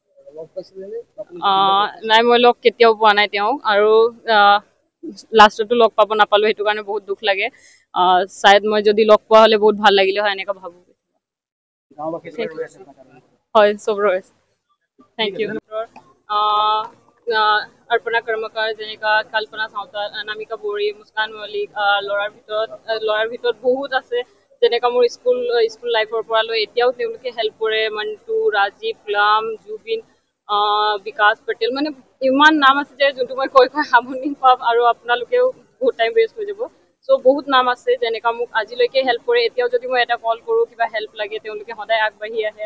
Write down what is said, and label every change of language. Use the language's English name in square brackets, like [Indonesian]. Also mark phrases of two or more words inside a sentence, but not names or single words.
[Assamese] নাই, মই লগ কেতিয়াও পোৱা নাই তেওঁ, আৰু লাষ্টতো লগ পাব নাপালোঁ, সেইটো কাৰণে বহুত দুখ লাগে। চায়দ মই যদি লগ পোৱা হ'লে বহুত ভাল লাগিলে হয়, এনেকুৱা ভাবোঁ। হয়, চব ৰৈছে। [English] thank you. [Assamese] अर्पणा कर्मकार, जेनेका कल्पना सावताल, अनामिका बोरी, मुस्कान मलिक, ল'ৰাৰ ভিতৰত বহুত আছে। যেনেকা মোৰ [English] school lifeৰ [Assamese] পৰা লৈ এতিয়াও তেওঁলোকে হেল্প কৰে, মণ্টু, ৰাজীৱ, গুলাম, জুবিন, বিকাশ পেটেল, মানে ইমান নাম আছে যে যোনটো মই কৈ আমনি পাম আৰু আপোনালোকেও বহুত [English] time waste [Assamese] হৈ যাব। চ' বহুত নাম আছে যেনেকা মোক আজিলৈকে হেল্প কৰে। এতিয়াও যদি মই এটা কল কৰোঁ, কিবা হেল্প লাগে, তেওঁলোকে সদায় আগবাঢ়ি আহে।